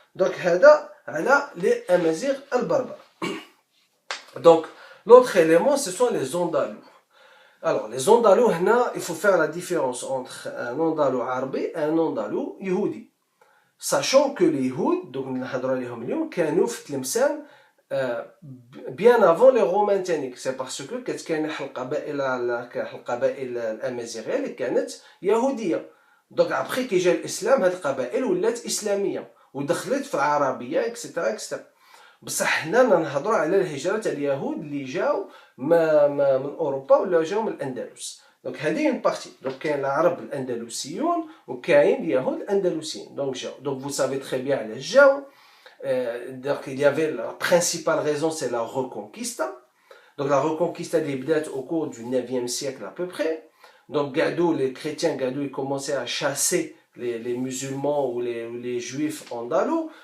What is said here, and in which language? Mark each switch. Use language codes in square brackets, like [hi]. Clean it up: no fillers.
[fr] Donc, hada, les Amazirs al-Barbar. Donc, l'autre élément, ce sont les Andalous. Alors, les Andalous, il faut faire la différence entre un Andalou arabe et un Andalou yhoudi. Sachant que les Yhouds, donc, nous avons [ar] كانوا في تلمسان [fr] bien avant les Romains. C'est parce que [ar] كان القبائل الأمازيغية اللي كانت يهودية. Donc après كي جا الإسلام هاد القبائل ولات إسلامية ودخلت في العربية اكسترا اكسترا. بصح حنا نهضروا على الهجرة تاع اليهود اللي جاو من أوروبا ولا جاو من الأندلس. [fr] Donc [ar] هذه [fr] une partie. [ar] Donc كاين العرب الأندلسيون وكاين اليهود الأندلسيين. [fr] Donc vous savez très bien [ar] علاش جاو. [fr] Donc il y avait la principale raison, c'est la Reconquista. Donc la Reconquista des dates au cours du 9e siècle à peu près. Donc les chrétiens ils commençaient à chasser les musulmans ou les juifs andalous.